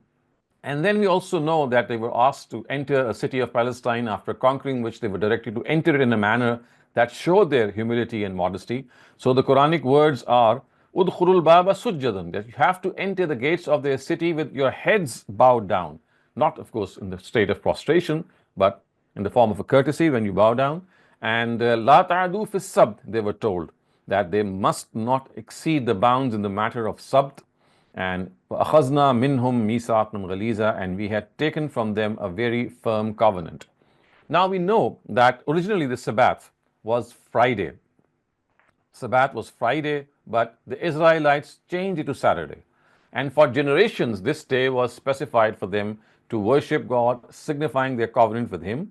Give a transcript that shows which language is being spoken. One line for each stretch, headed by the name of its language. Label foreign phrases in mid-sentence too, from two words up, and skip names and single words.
English: And then we also know that they were asked to enter a city of Palestine, after conquering which they were directed to enter it in a manner that showed their humility and modesty. So the Quranic words are
Arabic: ادخلوا الباب سجدا,
English: that you have to enter the gates of their city with your heads bowed down. Not, of course, in the state of prostration, but in the form of a courtesy when you bow down.
Arabic: And لا تعدوا في السبت,
English: they were told that they must not exceed the bounds in the matter of sabt.
Arabic: And أخذنا منهم ميثاقا غليظا,
English: and we had taken from them a very firm covenant. Now we know that originally the Sabbath was Friday. Sabbath was Friday, but the Israelites changed it to Saturday. And for generations, this day was specified for them to worship God, signifying their covenant with Him.